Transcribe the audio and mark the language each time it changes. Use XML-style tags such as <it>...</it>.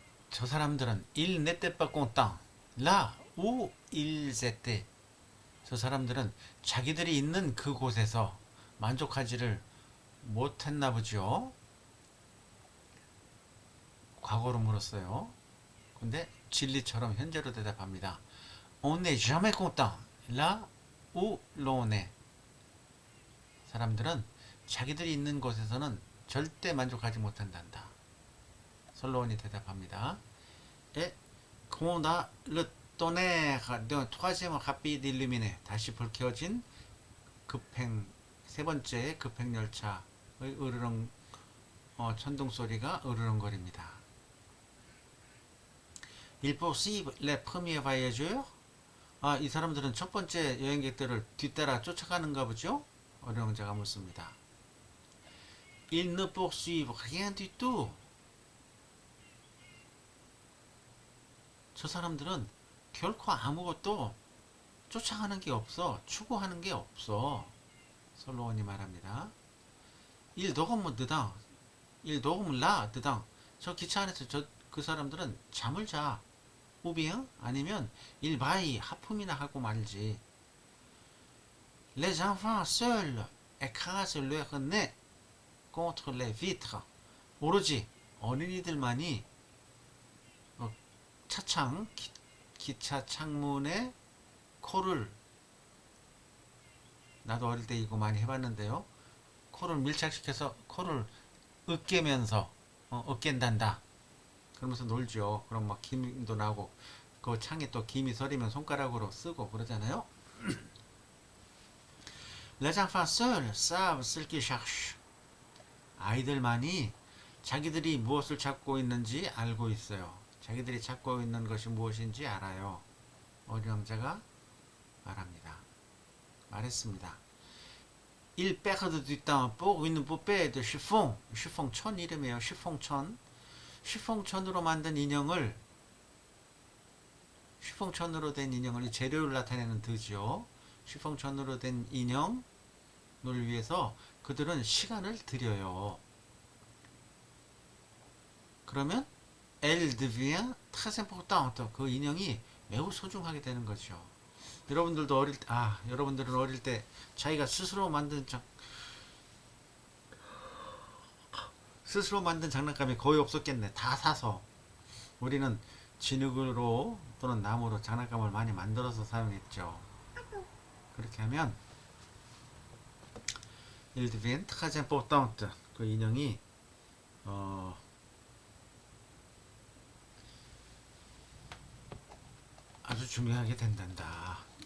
<ko>저 사람들은</ko> <fr>ils n'étaient pas contents. Là où ils étaient.</fr> <ko>저 사람들은 자기들이 있는 그곳에서 만족하지를 못했나 보죠. 과거로 물었어요. 근데 진리처럼 현재로 대답합니다.</ko> <fr>On n'est jamais content là où l'on est.</fr> <ko>사람들은 자기들이 있는 곳에서는 절대 만족하지 못한단다. 솔로몬이 대답합니다.</ko> <fr>Et qu'on a le tonnerre d'un troisième rapide illuminé.</fr> <ko>다시 불켜진 급행 세 번째 급행 열차의 으르렁 천둥 소리가 으르렁거립니다.</ko> <fr>Ils poursuivent les premiers voyageurs.</fr> <ko>이 사람들은 첫 번째 여행객들을 뒤따라 쫓아가는가 보죠? 어령자가 묻습니다.</ko> <fr>Ils ne poursuivent rien du tout.</fr> <ko>저 사람들은 결코 아무것도 쫓아가는 게 없어. 추구하는 게 없어. 솔로몬이 말합니다.</ko> <fr>Ils dorment dedans. Ils dorment là, dedans.</fr> <ko>저 기차 안에서 그 사람들은 잠을 자.</ko> <fr>ou bien</fr> <ko>아니면</ko> <fr>ils baillent</fr> <ko>하품이나 하고 말지.</ko> <fr>Les enfants seuls écrasent leur nez contre les vitres.</fr> <ko>오로지 어린이들만이 차창 기차 창문에 코를 나도 어릴 때 이거 많이 해봤는데요. 코를 밀착시켜서 코를 으깨면서 으깬단다. 그러면서 놀죠. 그럼 막 김도 나고 그 창에 또 김이 서리면 손가락으로 쓰고 그러잖아요.</ko> <fr>Les enfants seuls savent ce qu'ils cherchent.</fr> <ko>아이들만이 자기들이 무엇을 찾고 있는지 알고 있어요. 자기들이 찾고 있는 것이 무엇인지 알아요. 어린왕자가 말했습니다.</ko> <fr>Ils perdent du temps pour une poupée de chiffon.</fr> <ko>chiffon 천 이름이에요. chiffon 천으로 만든 인형을 chiffon 천으로 된 인형을 이 재료를 나타내는 드죠. chiffon 천으로 된 인형을 위해서 그들은 시간을 들여요. 그러면</ko> <fr>elle devient très importante.</fr> <ko>그 인형이 매우 소중하게 되는 거죠. 여러분들은 어릴 때 자기가 스스로 만든 장난감이 거의 없었겠네. 다 사서. 우리는 진흙으로 또는 나무로 장난감을 많이 만들어서 사용했죠. 그렇게 하면</ko> <fr>il devient très importante.</fr> <ko>그 인형이 아주 중요하게 된단다.</ko>